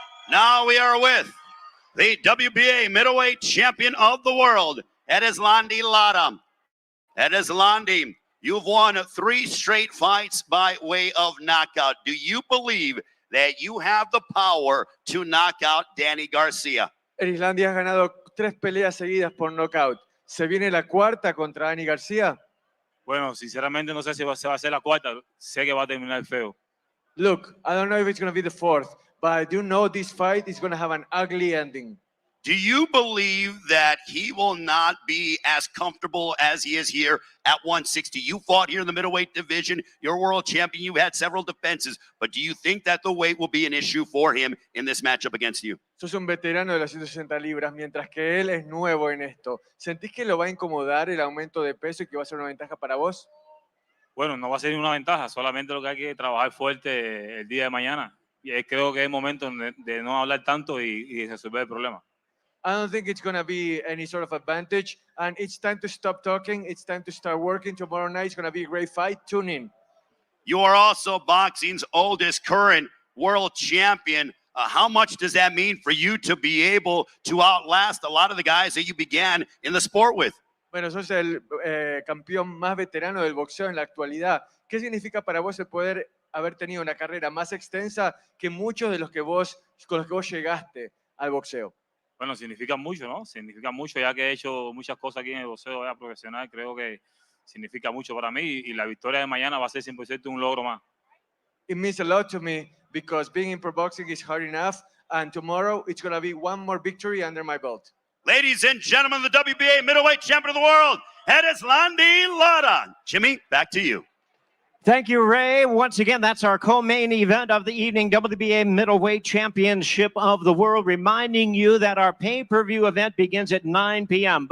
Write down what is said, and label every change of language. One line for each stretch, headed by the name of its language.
English: Now we are with the WBA middleweight champion of the world, Erislandi Lara. Erislandi, you've won 3 straight fights by way of knockout. Do you believe that you have the power to knock out Danny Garcia?
Spanish: Erislandi has ganado 3 peleas seguidas por knockout. ¿Se viene la 4ª contra Danny Garcia? Bueno, sinceramente no sé si se va a hacer la 4ª. Sé que va a terminar feo.
English: Look, I don't know if it's going to be the 4th, but I do know this fight is going to have an ugly ending. Do you believe that he will not be as comfortable as he is here at 160? You fought here in the middleweight division. You're world champion. You've had several defenses. But do you think that the weight will be an issue for him in this matchup against you?
Spanish: Sos un veterano de las 160 libras, mientras que él es nuevo en esto. ¿Sentís que lo va a incomodar el aumento de peso y que va a ser una ventaja para vos? Bueno, no va a ser una ventaja. Solamente lo que hay que trabajar fuerte el día de mañana. Y creo que es momento de no hablar tanto y resolver el problema.
English: I don't think it's going to be any sort of advantage. And it's time to stop talking. It's time to start working. Tomorrow night is going to be a great fight. Tune in. You are also boxing's oldest current world champion. How much does that mean for you to be able to outlast a lot of the guys that you began in the sport with?
Spanish: Bueno, sos el campeón más veterano del boxeo en la actualidad. ¿Qué significa para vos el poder haber tenido una carrera más extensa que muchos de los que con los que vos llegaste al boxeo? Bueno, significa mucho, ¿no? Significa mucho, ya que he hecho muchas cosas aquí en el boxeo ya profesional. Creo que significa mucho para mí y la victoria de mañana va a ser 100% un logro más.
English: It means a lot to me because being in pro boxing is hard enough, And tomorrow, it's going to be one more victory under my belt. Ladies and gentlemen, the WBA middleweight champion of the world, it is Lara. Jimmy, back to you. Thank you, Ray. Once again, that's our co-main event of the evening, WBA Middleweight Championship of the World, reminding you that our pay-per-view event begins at 9 p.m.